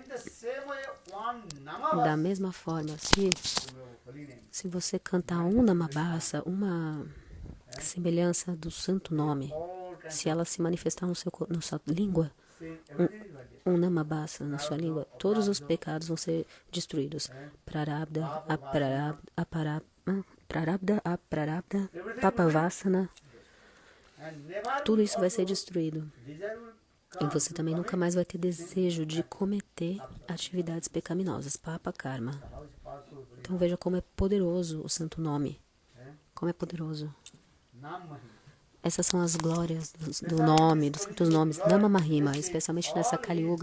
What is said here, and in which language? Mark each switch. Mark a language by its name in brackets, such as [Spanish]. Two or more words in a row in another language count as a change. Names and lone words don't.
[Portuguese] Da mesma forma, se você cantar um Namabasa, uma semelhança do santo nome, se ela se manifestar na sua língua, um Namabasa na sua língua, todos os pecados vão ser destruídos. [Sanskrit] प्रारब्ध, अप्रारब्ध, पापवासना, [Portuguese] tudo isso vai ser destruído. E você também nunca mais vai ter desejo de cometer atividades pecaminosas, [Sanskrit] पाप कर्म. [Portuguese] Então veja como é poderoso o santo nome. Como é poderoso. Essas são as glórias do nome, dos santos nomes, [Sanskrit] नाम महिमा, [Portuguese] especialmente nessa Kali Yuga.